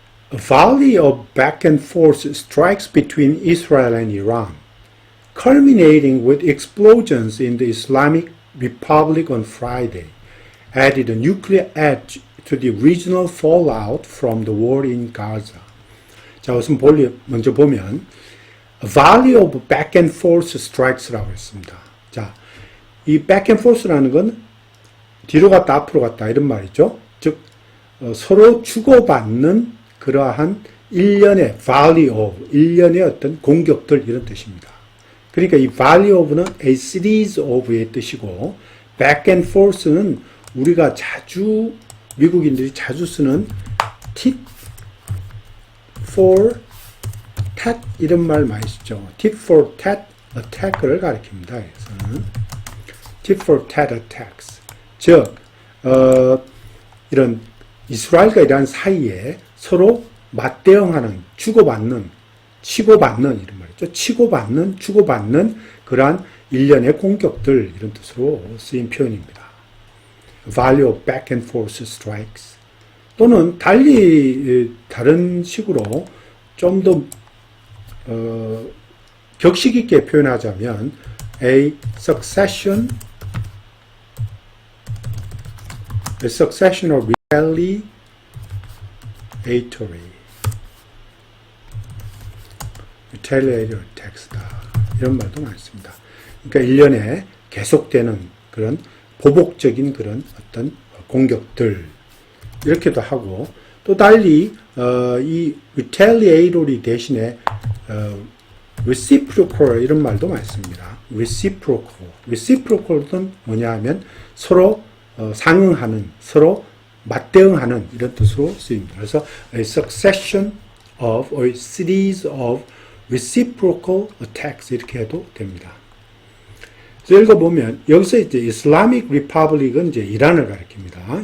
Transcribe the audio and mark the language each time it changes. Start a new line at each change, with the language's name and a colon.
English: A volley of back and forth strikes between Israel and Iran, culminating with explosions in the Islamic Republic on Friday, added a nuclear edge to the regional fallout from the war in Gaza.
Korean: 자, 우선 먼저 보면
English: a volley of back and forth strikes
Korean: 라고 했습니다. 자, 이
English: back and forth
Korean: 라는 건 뒤로 갔다 앞으로 갔다 이런 말이죠. 즉 서로 주고받는 그러한 일련의
English: value of,
Korean: 일련의 어떤 공격들 이런 뜻입니다. 그러니까 이
English: value of
Korean: 는
English: a series of
Korean: 의 뜻이고
English: back and forth
Korean: 는 우리가 자주 미국인들이 자주 쓰는
English: tit for tat
Korean: 이런 말 많이 쓰죠.
English: tit for tat attack를
Korean: 가리킵니다. 그래서는
English: tit for tat attacks.
Korean: 즉 이런 이스라엘과 이란 사이에 서로 맞대응하는, 주고받는, 치고받는 이런 말이죠. 치고받는, 주고받는 그러한 일련의 공격들 이런 뜻으로 쓰인 표현입니다.
English: Value of back and forth strikes.
Korean: 또는 달리 다른 식으로 좀 더 격식 있게 표현하자면
English: a succession of retaliatory attacks
Korean: 다. 이런 말도 많이 씁니다. 그러니까 일련에 계속되는 그런 보복적인 그런 어떤 공격들 이렇게도 하고 또 달리 이 retaliatory 대신에 reciprocal 이런 말도 많이 씁니다. reciprocal은 뭐냐 하면 서로 상응하는, 서로 맞대응하는 이런 뜻으로 쓰입니다. 그래서
English: a succession of or series of reciprocal attacks
Korean: 이렇게 해도 됩니다. 그래서 읽어보면 여기서 이제 Islamic Republic은 이제 이란을 가리킵니다.